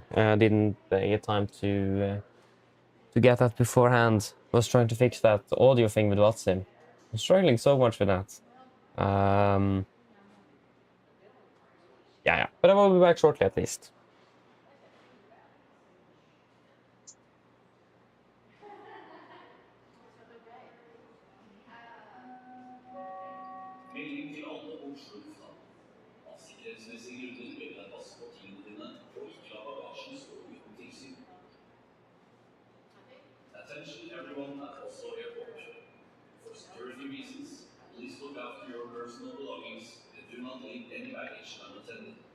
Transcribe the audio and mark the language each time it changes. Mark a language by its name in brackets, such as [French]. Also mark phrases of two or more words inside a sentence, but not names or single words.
[English] I didn't get time to get that beforehand. I was trying to fix that audio thing with WhatsApp. I'm struggling so much with that. Yeah. But I will be back shortly at least. [Norwegian] Melding til alle Oslo lufthavn. Av sikkerhetsmessige grunner ber vi deg passe på tingene dine og ikke la bagasjen stå uten tilsyn. [English] Attention everyone at Oslo Airport. For security reasons, please look after your personal belongings and do not leave any baggage unattended.